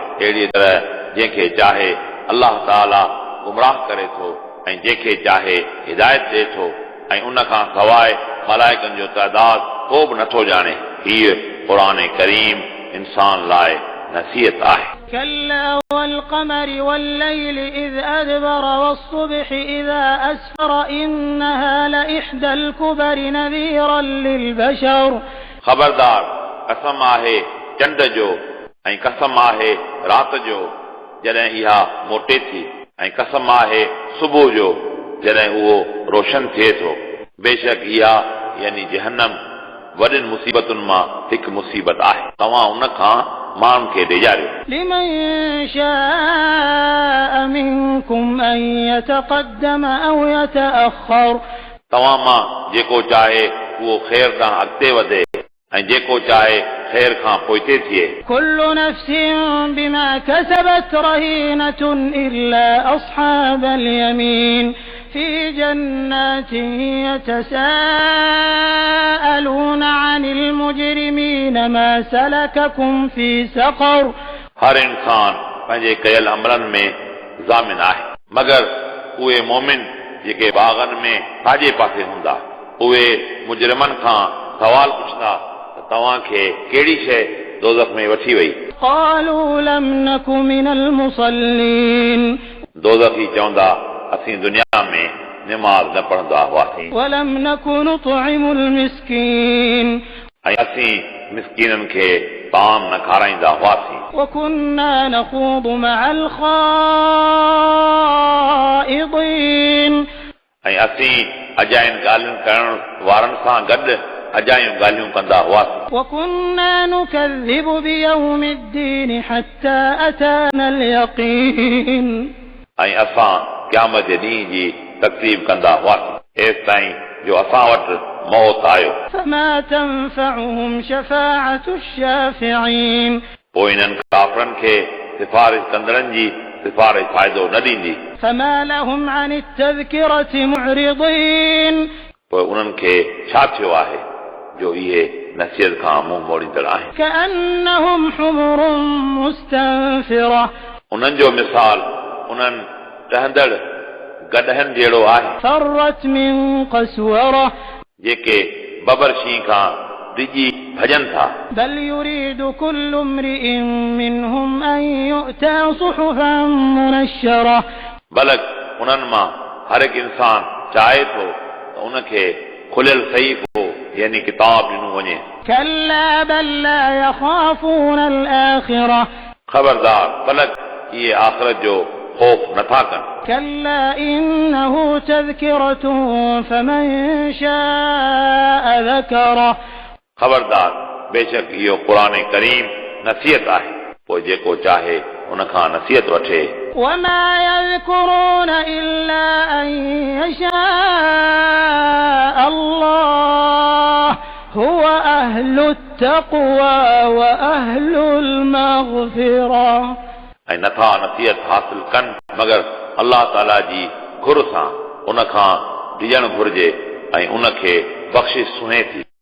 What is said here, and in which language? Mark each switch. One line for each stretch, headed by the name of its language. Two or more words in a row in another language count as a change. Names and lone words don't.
Sindhi: अहिड़ी तरह जंहिंखे चाहे अल्लाह ताला गुमराह करे थो ऐं जंहिंखे चाहे हिदायत ॾे थो ऐं उन खां सवाइ मलाइकनि जो तइदाद को बि नथो ॼाणे। हीअ क़ुरान करीम इंसान लाइ नसीहत आहे।
Arabic: كلا والقمر والليل إذ أدبر والصبح إذا أسفر إنها لإحدى الكبر نذيرا للبشر
Sindhi: ख़बरदार कसम आहे चंड जो ऐं कसम आहे रात जो जॾहिं इहा मोटे थी ऐं कसम आहे सुबुह जो जॾहिं उहो रोशन थिए थो। बेशक इहा यानी जहन्नम वॾिन मुसीबतुनि मां हिकु मुसीबत आहे। तव्हां उन खां माण्हुनि खे ॾेजारियो।
Arabic: لمن شاء منكم أن يتقدم أو يتأخر
Sindhi: तव्हां मां जेको चाहे उहो ख़ैर ॾांहुं अॻिते वधे ऐं जेको चाहे ख़ैर खां पोइते थिए।
Arabic: كل نفس بما كسبت رهينة إلا أصحاب اليمين في جنات يتساءلون عن المجرمين ما سلككم في سقر
Sindhi: हर इंसान पंहिंजे कयल अमलनि में ज़ामिन आहे मगर उहे मोमिन जेके बाग़नि में साॼे पासे हूंदा। उहे मुजरिमनि खां सवाल पुछंदा त तव्हांखे कहिड़ी शइ दोज़ख में वठी वई।
Arabic: قالوا لم نك من المصلين
Sindhi: दोज़खी चवंदा असीं दुनिया में निमाज़ न पढ़ंदा हुआसीं
Arabic: ولم نك نطعم المسكين
Sindhi: ऐं असीं मिस्कीननि खे ताम न खाराईंदा हुआसीं।
Arabic: وكنا نخوض مع الخائضين
Sindhi: ऐं असीं अजाइन ॻाल्हियूं करण वारनि सां गॾु अजायूं ॻाल्हियूं कंदा हुआसीं।
Arabic: وكنا نكذب بيوم الدين حتى أتانا اليقين
Sindhi: ऐं असां क़यामत जे ॾींहं जी तकज़ीब कंदा हुआसीं एसि ताईं जो असां वटि मौत आयो।
Arabic: فما تنفعهم شفاعة الشافعين
Sindhi: पोइ इन्हनि काफ़रनि खे सिफारिश कंदड़नि जी सिफारिश फ़ाइदो न ॾींदी।
Arabic: فما لهم عن التذكرة معرضين
Sindhi: पोइ उन्हनि खे छा थियो आहे जो इहे नसीहत खां मुंहुं मोड़ींदड़ आहिनि।
Arabic: كأنهم حمر مستنفرة
Sindhi: उन्हनि जो मिसाल उन्हनि टहंदड़ गॾहनि जहिड़ो आहे
Arabic: فرت من قسورة
Sindhi: जेके बबर शींहं खां डिॼी भॼनि था।
Arabic: بل يريد كل امرئ منهم أن يؤتى صحفا منشرة
Sindhi: बलक उन्हनि मां हर हिकु इंसान चाहे थो त उनखे खुलियल सहीफ़ो यानी किताब ॾिनो वञे।
Arabic: كلا بل لا يخافون الآخرة
Sindhi: ख़बरदार बलक इहे आख़िरत जो ख़ौफ़ नथा कनि।
Arabic: كلا إنه تذكرة فمن شاء ذكره
Sindhi: ख़बरदार बेशक इहो क़ुरान करीम नसीहत आहे पोइ जेको चाहे उन खां नसीहत वठे।
Arabic: وما يذكرون إلا أن يشاء الله هو أهل التقوى وأهل المغفرة
Sindhi: ऐं नथा नसीहत हासिल कनि मगर अल्लाह ताला जी घुर सां उन खां डिॼणु घुरिजे ऐं उनखे बख़्शिश सुहे थी।